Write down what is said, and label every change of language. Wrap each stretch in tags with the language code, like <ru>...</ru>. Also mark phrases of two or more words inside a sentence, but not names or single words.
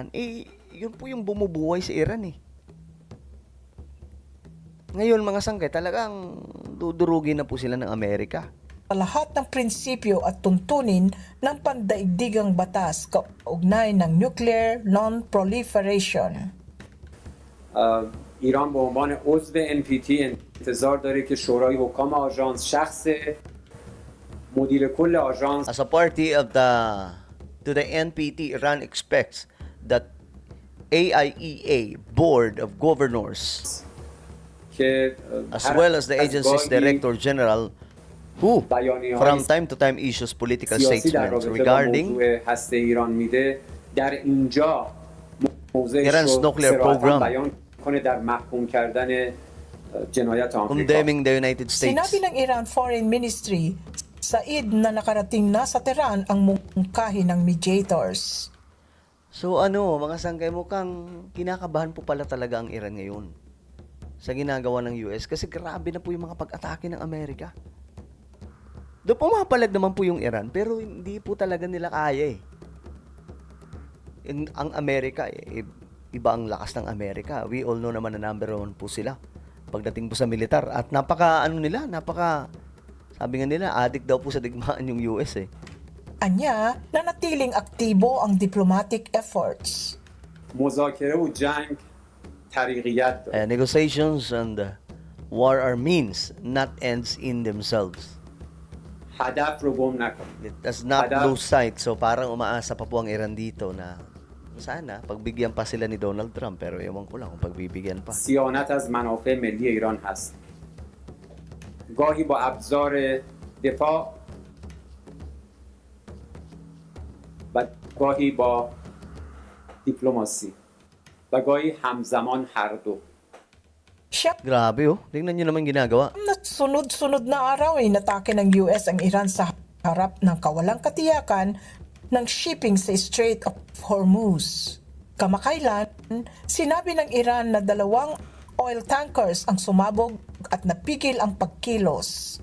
<tl>Yun po yung bumubuhay sa Iran Ngayon, mga sangkay, talagang dudurugin na po sila ng Amerika. lahat ng prinsipyo at tuntunin ng pandaigdigang batas kaugnay ng</tl> <en>nuclear non-proliferation.</en> <fa>ایران به عنوان عضو NPT انتظار داره که شورای حکام آژانس شخص مدیر کل آژانس</fa> <en>As a party to the NPT, Iran expects that AIEA Board of Governors</en> <fa>که</fa> <en>as well as the</en> <fa>از</fa> <en>agency's</en> <fa>گاهی</fa> <en>Director General who</en> <fa>بیانیه‌های</fa> <en>from time to time issues political</en> <fa>سیاسی در</fa> <en>statements</en> <fa>رابطه با</fa> <en>regarding</en> <fa>موضوع هسته ایران میده در اینجا موضعش</fa> <en>Iran's</en> <fa>رو</fa> <en>nuclear</en> <fa>صراحتاً</fa> <en>program.</en> <fa>بیان کنه در محکوم کردن جنایت آمریکا.</fa> <en>condemning the United States.</en> <tl>Sinabi ng Iran Foreign Ministry sa Eid na nakarating na sa Tehran ang mungkahi ng mediators. So ano, mga sanggay, mukhang kinakabahan po pala talaga ang Iran ngayon sa ginagawa ng US kasi grabe na po yung mga pag-atake ng Amerika. Do pumapalag naman po yung Iran pero hindi po talaga nila kaya eh. Ang Amerika, iba ang lakas ng Amerika.</tl> <en>We all know</en> <tl>naman na</tl> <en>number one</en> <tl>po sila pagdating po sa militar. At sabi nga nila, addict daw po sa digmaan yung US eh. Anya, nanatiling aktibo ang</tl> <en>diplomatic efforts.</en> <fa>مذاکره و جنگ طریقیت داره.</fa> <en>Negotiations and war are means, not ends in themselves.</en> <fa>هدف رو گم نکن.</fa> <en>It does not</en> <fa>Hadaf.</fa> <en>lose sight.</en> <tl>So parang umaasa pa po ang Iran dito na sana pagbigyan pa sila ni Donald Trump pero ewan ko lang kung pagbibigyan pa.</tl> <fa>صیانت از منافع ملی ایران هست. گاهی با ابزار دفاع و گاهی با دیپلماسی و گاهی همزمان هر دو.</fa> <tl>Siya Grabe oh. Tingnan niyo naman ginagawa. na sunod-sunod na araw ay natake ng US ang Iran sa harap ng kawalang katiyakan ng shipping sa Strait of Hormuz. Kamakailan, sinabi ng Iran na 2 oil tankers ang sumabog at napigil ang pagkilos.</tl>